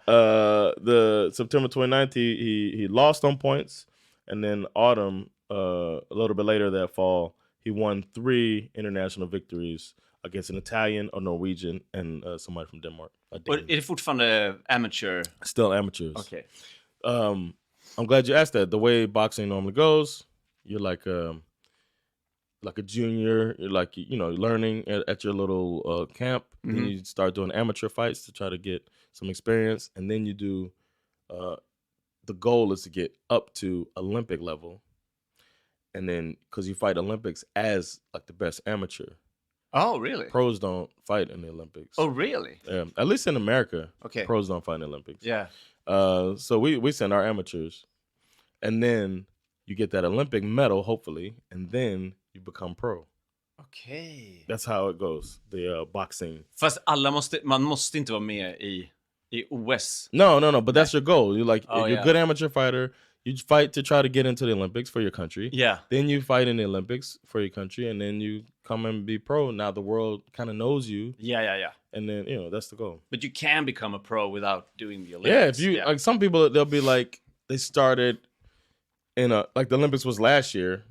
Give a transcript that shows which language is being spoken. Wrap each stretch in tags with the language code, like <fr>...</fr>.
<en>The September 29th, he lost on points, and then autumn, a little bit later that fall, he won 3 international victories against an Italian, a Norwegian, and somebody from Denmark.</en> <sv>Och är det fortfarande amateur?</sv> <en>Still amateurs. Okay. I'm glad you asked that. The way boxing normally goes, you're like a junior. You're like, learning at your little camp. Mm-hmm. Then you start doing amateur fights to try to get some experience, and then you do. The goal is to get up to Olympic level, and then because you fight Olympics as like the best amateur. Oh, really? Pros don't fight in the Olympics. Oh, really? Yeah, at least in America. Okay. Pros don't fight in the Olympics. Yeah. So we send our amateurs, and then you get that Olympic medal, hopefully, and then you become pro.</en> <sv>Okej.</sv> <en>That's how it goes. The boxing.</en> <sv>Fast man måste inte vara med i OS.</sv> <en>No. But that's your goal. You're like you're a good amateur fighter. You fight to try to get into the Olympics for your country. Yeah. Then you fight in the Olympics for your country, and then you come and be pro. Now the world kind of knows you. Yeah. And then that's the goal. But you can become a pro without doing the Olympics. Yeah, if you like some people, they'll be like they started in like the Olympics was last year.</en>